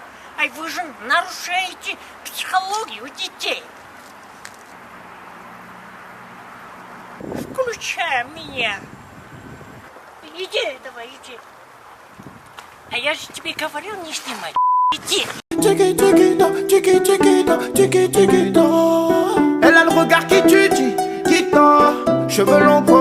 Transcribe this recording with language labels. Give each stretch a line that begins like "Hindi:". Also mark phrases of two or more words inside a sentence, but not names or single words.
Russian: Ай, вы же нарушаете психологию детей. Включай меня. Иди, давай, иди. А я же тебе говорил не снимать. Иди.
French: Elle a le regard qui tue, qui tord. Cheveux longs